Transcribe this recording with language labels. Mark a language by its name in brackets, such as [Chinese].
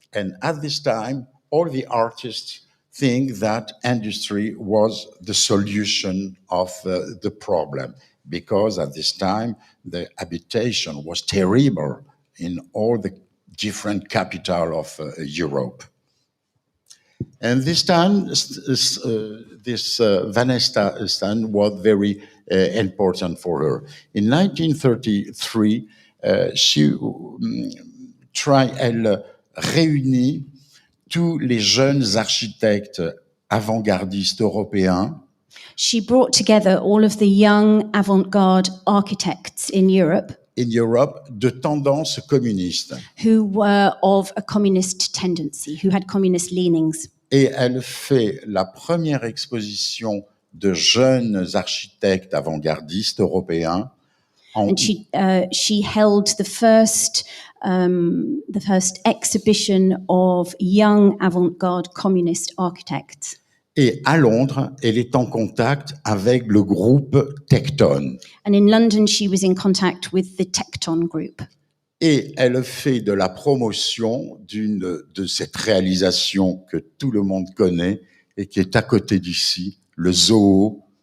[English] And at this time, all the artists think that industry was the solution of the problem, because at this time, the habitation was terrible in all the different capitals of Europe. And this time, this Vanesta stand was very important for her. In 1933, [French] elle réunit tous les jeunes architectes avant-gardistes européens. [English] She brought together all of the young avant-garde architects in Europe [French] de tendance communiste. [English] Who were of a communist tendency, who had communist leanings. [French] Et elle fait la première exposition de jeunes architectes avant-gardistes européens. [English] And she held the first exhibition of young avant-garde communist architects. [French] Et à Londres, elle est en contact avec le groupe Tecton. [English] And in London, she was in contact with the Tecton group. [French] Et elle fait de la promotion de cette réalisation que tout le monde connaît et qui est à côté d'ici, le zoo.